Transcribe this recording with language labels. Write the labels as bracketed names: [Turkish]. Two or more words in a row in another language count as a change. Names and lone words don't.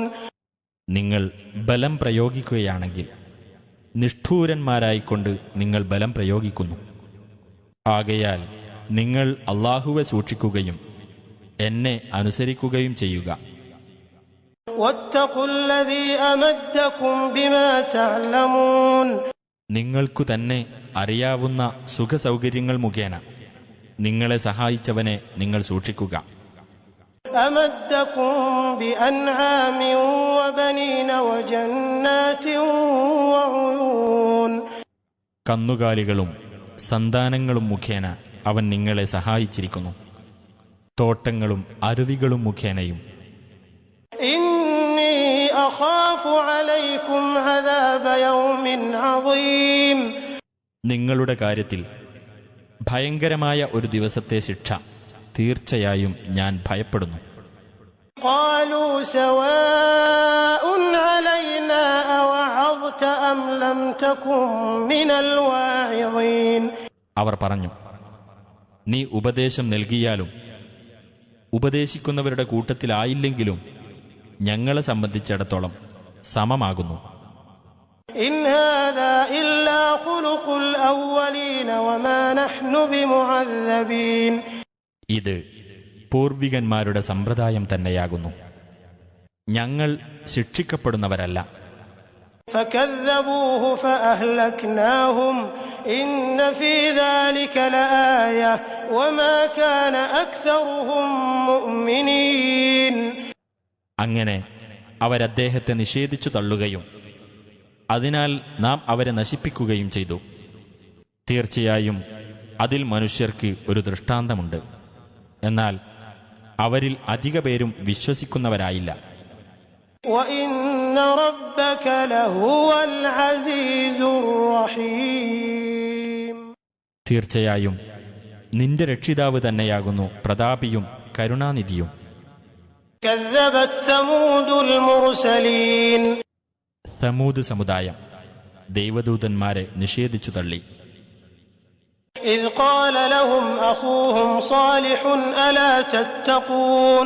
[Malayalam] നിങ്ങൾ ബലം പ്രയോഗിക്കുകയാണെങ്കിൽ നിഷ്ഠൂരന്മാരായിക്കൊണ്ട് നിങ്ങൾ ബലം പ്രയോഗിക്കുന്നു. ആകയാൽ നിങ്ങൾ അല്ലാഹുവെ സൂക്ഷിക്കുകയും എന്നെ അനുസരിക്കുകയും ചെയ്യുക. [Arabic] واتقوا الذي أمدكم بما تعلمون [Malayalam] നിങ്ങൾക്കു തന്നെ അറിയാവുന്ന സുഖസൗകര്യങ്ങൾ മുഖേന നിങ്ങളെ സഹായിച്ചവനെ നിങ്ങൾ സൂക്ഷിക്കുക. [Arabic] أمدكم بأنعام وبنين وجنات وعيون [Malayalam] കന്നുകാലികളും സന്താനങ്ങളും മുഖേന അവൻ നിങ്ങളെ സഹായിച്ചിരിക്കുന്നു. തോട്ടങ്ങളും അരുവികളും മുഖേനയും. [Arabic] إني أخاف عليكم عذاب يوم عظيم [Malayalam] നിങ്ങളുടെ കാര്യത്തിൽ ഭയങ്കരമായ ഒരു ദിവസത്തെ ശിക്ഷ തീർച്ചയായും ഞാൻ ഭയപ്പെടുന്നു. [Arabic] قالوا سواء علينا أوعظت أم لم تكن من الواعظين [Malayalam] അവർ പറഞ്ഞു, നീ ഉപദേശം നൽകിയാലും ഉപദേശിക്കുന്നവരുടെ കൂട്ടത്തിലായില്ലെങ്കിലും ഞങ്ങളെ സംബന്ധിച്ചിടത്തോളം സമമാകുന്നു. [Arabic] إن هذا إلا خلق الأولين وما نحن بمعذبين [Malayalam] ഇത് പൂർവികന്മാരുടെ സമ്പ്രദായം തന്നെയാകുന്നു. ഞങ്ങൾ ശിക്ഷിക്കപ്പെടുന്നവരല്ല. [Arabic] فكذبوه فأهلكناهم إن في ذلك لآية وما كان أكثرهم مؤمنين [Malayalam] അങ്ങനെ അവരദ്ദേഹത്തെ നിഷേധിച്ചു തള്ളുകയും അതിനാൽ നാം അവരെ നശിപ്പിക്കുകയും ചെയ്തു. തീർച്ചയായും അതിൽ മനുഷ്യർക്ക് ഒരു ദൃഷ്ടാന്തമുണ്ട്. എന്നാൽ അവരിൽ അധിക പേരും വിശ്വസിക്കുന്നവരായില്ല. [Arabic] وإن ربك لهو العزيز الرحيم [Malayalam] തീർച്ചയായും നിന്റെ രക്ഷിതാവ് തന്നെയാകുന്നു പ്രതാപിയും കരുണാനിധിയും. [Arabic] كذبت ثمود المرسلين [Malayalam] സമൂദ് സമുദായം ദൈവദൂതന്മാരെ നിഷേധിച്ചു തള്ളി. [Arabic] إذ قال لهم أخوهم صالح ألا تتقون